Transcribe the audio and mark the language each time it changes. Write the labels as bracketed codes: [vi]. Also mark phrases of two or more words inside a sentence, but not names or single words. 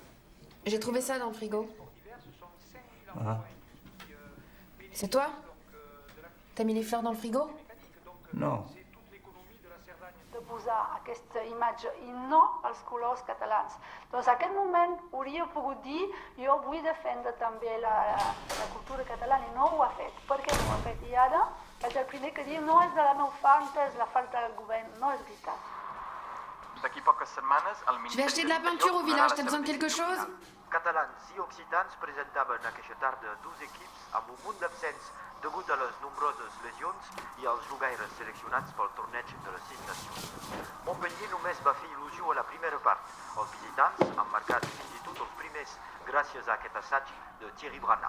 [fr] J'ai trouvé ça dans le frigo. Ah. C'est toi? T'as mis les fleurs dans le frigo? Non. [ca] De posar aquesta imatge i no als colors catalans. Doncs en aquest moment hauria pogut dir jo vull defendre també la cultura catalana i no ho ha fet. Per què no ho ha fet? I ara és el primer que diu no és de la meva falta, és la falta del govern. No és veritat. D'aquí poques setmanes, el [fr] Je vais acheter de la peinture au village, t'as besoin de quelque chose? [ca] Catalans i occitans presentaven aquesta tarda 12 equips amb un munt d'absents degut a les nombroses lesions i als jugaires seleccionats pel torneig de les 6 nacions. Montpellier només va fer il·lusió a la primera part. Els visitants han marcat fins i tot els primers gràcies a aquest assaig de Thierry Brana.